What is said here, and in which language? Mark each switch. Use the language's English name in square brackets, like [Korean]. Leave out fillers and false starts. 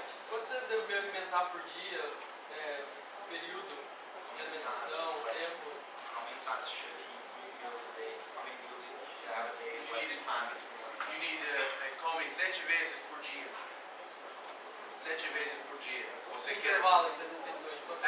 [Portuguese] Quantas vezes devo me alimentar por dia? Período de alimentação, tempo? [English] How many times should he eat meals a day? How many meals he should have a day? What time between? You need to come [Portuguese] 7 vezes por dia. 7 vezes por dia. Você quer? Intervalo entre as refeições.